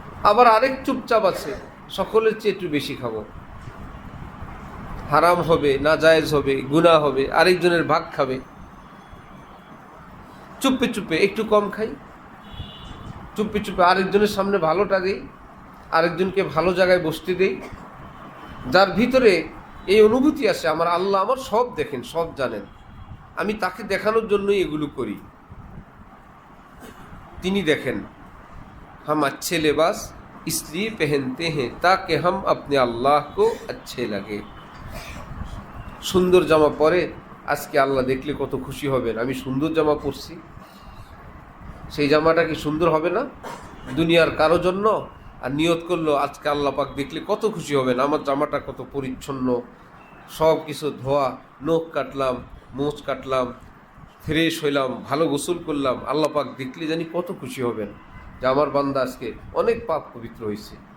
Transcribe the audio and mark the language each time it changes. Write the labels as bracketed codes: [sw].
[bn] আবার আরেক চুপচাপ আছে, সকলের চেয়ে একটু বেশি খাবো, হারাম হবে, নাজায়েজ হবে, গুনাহ হবে, আরেকজনের ভাগ খাবে, চুপে চুপে একটু কম খাই, চুপে চুপে আরেকজনের সামনে ভালোটা দেই, আরেকজনকে ভালো জায়গায় বসতে দেই। যার ভিতরে এই অনুভূতি আসে আমার আল্লাহ আমার সব দেখেন, সব জানেন, আমি তাকে দেখানোর জন্যই এগুলো করি। তিনি দেখেন, [hi] हम अच्छे लिबास इसलिए पहनते हैं ताकि हम अपने अल्लाह को अच्छे लगे। [bn] সুন্দর জামা পরে আজকে আল্লাহ দেখলে কত খুশি হবেন, আমি সুন্দর জামা পরছি। সেই জামাটা কি সুন্দর হবে না দুনিয়ার কারো জন্য? আর নিয়ত করলো আজকে আল্লাহ পাক দেখলে কত খুশি হবেন, আমার জামাটা কত পরিচ্ছন্ন, সব কিছু ধোয়া, নখ কাটলাম, মোচ কাটলাম, ফ্রেশ হইলাম, ভালো গোসল করলাম, আল্লাহ পাক দেখলে জানি কত খুশি হবেন যে আমার বান্দা আজকে অনেক পাপ পবিত্র হয়েছে।